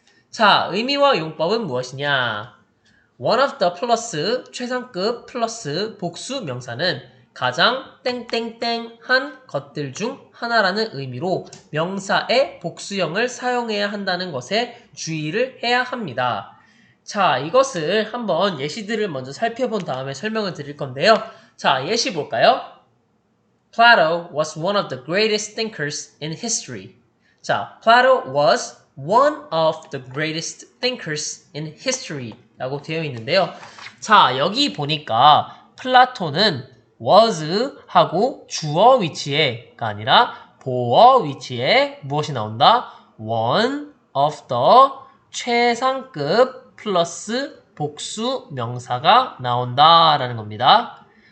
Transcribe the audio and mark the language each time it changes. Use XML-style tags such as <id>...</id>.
<ko>자, 의미와 용법은 무엇이냐?</ko> <en>one of the</en> <ko>플러스 최상급 플러스 복수 명사는 가장 땡땡땡한 것들 중 하나라는 의미로 명사의 복수형을 사용해야 한다는 것에 주의를 해야 합니다. 자, 이것을 한번 예시들을 먼저 살펴본 다음에 설명을 드릴 건데요. 자, 예시 볼까요?</ko> <en>Plato was one of the greatest thinkers in history.</en> <ko>자,</ko> <en>Plato was one of the greatest thinkers in history</en> <ko>라고 되어 있는데요. 자, 여기 보니까 플라톤은 was 하고 주어 위치에가 아니라 보어 위치에 무엇이 나온다?</ko> <en>one of the</en> <ko>최상급 플러스 복수 명사가 나온다라는 겁니다.</ko>